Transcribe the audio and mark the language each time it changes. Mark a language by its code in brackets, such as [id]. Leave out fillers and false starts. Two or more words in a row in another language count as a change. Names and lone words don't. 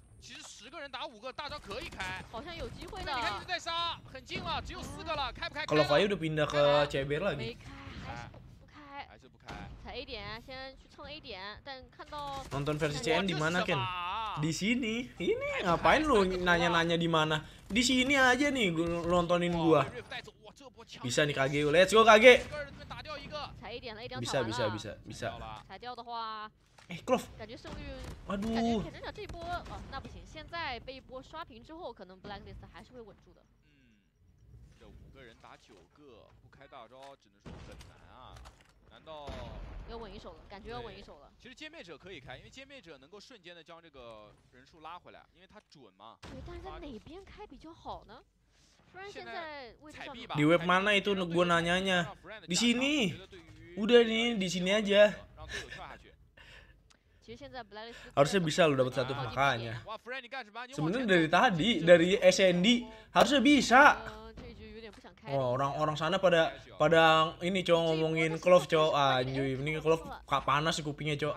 [id] Kalau Faya udah pindah ke CBR lagi. Nonton versi CN di mana Ken? Di sini. Ini ngapain lu nanya-nanya di mana? Di sini aja nih nontonin gua. Bisa nih KG, [en] let's go KG. Bisa. [id] Clove. Aduh. [zh] 要稳一手了，感觉要稳一手了。其实歼灭者可以开，因为歼灭者能够瞬间的将这个人数拉回来，因为它准嘛。对，但是在哪边开比较好呢？不然现在位置上 [id] di web mana itu gua nanyanya? Di sini. Udah nih, di sini aja. Harusnya bisa lo dapat satu makanya. Sebenarnya dari tadi, dari SND harusnya bisa. Oh, orang-orang sana pada ini cowok ngomongin Clove cowok, anjir ini Clove panas kupingnya cowok.